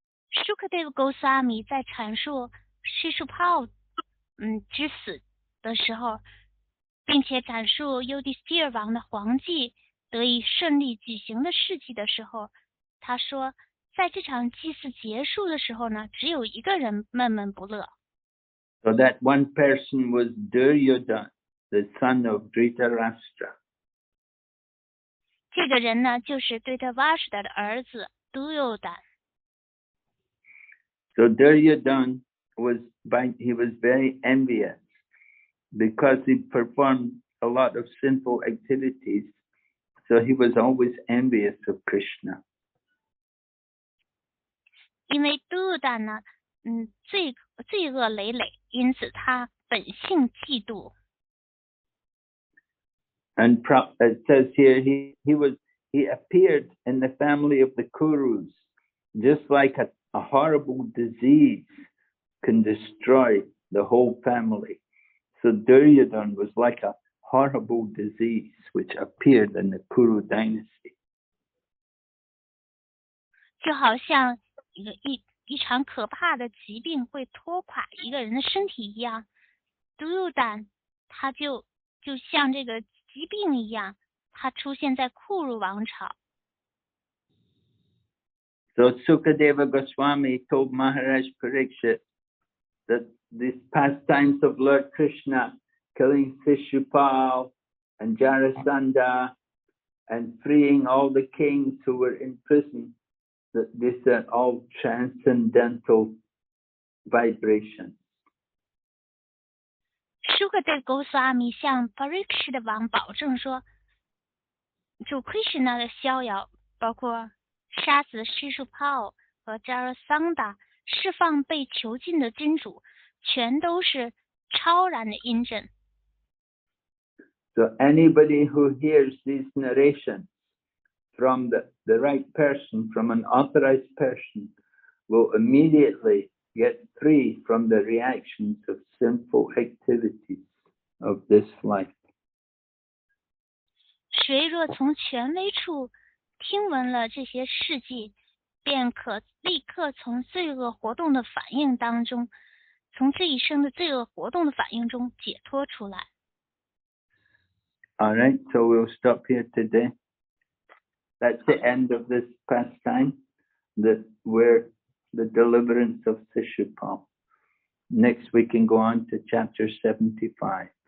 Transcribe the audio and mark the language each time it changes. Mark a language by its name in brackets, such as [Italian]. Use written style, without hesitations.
[Chinese] Sukadeva Goswami 在阐述Śiśupāla 之死的时候，并且阐述 Yudhisthira 王的皇祭得以顺利举行的事迹的时候，他说，在这场祭祀结束的时候呢，只有一个人闷闷不乐。 [English] So that one person was Duryodhana, the son of Dhritarashtra. [Chinese] 这个人呢，就是Dhritarashtra 的儿子 Duryodhana。 [English] So Duryodhana was very envious because he performed a lot of sinful activities. So he was always envious of Krishna. [Chinese] 因为 Duryodhana 呢，罪恶累累，因此他本性嫉妒。 [English] And it says here he appeared in the family of the Kurus, just like a horrible disease can destroy the whole family. So Duryodhana was like a horrible disease which appeared in the Kuru dynasty. [Chinese] 就好像一场可怕的疾病会拖垮一个人的身体一样，Duryodhana 他就像这个疾病一样，它出现在库鲁王朝。 [English] So Sukadeva Goswami told Maharaj Parikshit that these pastimes of Lord Krishna, killing Śiśupāla and Jarasandha, and freeing all the kings who were in prison, that these are all transcendental vibrations. [Chinese] Sukadeva Goswami 向 Parikshit 王保证说，主 Krishna 的逍遥，包括杀死Śiśupāla和 Jarasandha， 释放被囚禁的君主，全都是超然的音震。 [English] So anybody who hears these narrations from the right person, from an authorized person, will immediately get free from the reactions of sinful activities of this life. [Chinese] 谁若从权威处听闻了这些事迹，便可立刻从罪恶活动的反应当中，从这一生的罪恶活动的反应中解脱出来。 [English] All right, so we'll stop here today. That's the end of this pastime, where the deliverance of Śiśupāla. Next we can go on to chapter 75.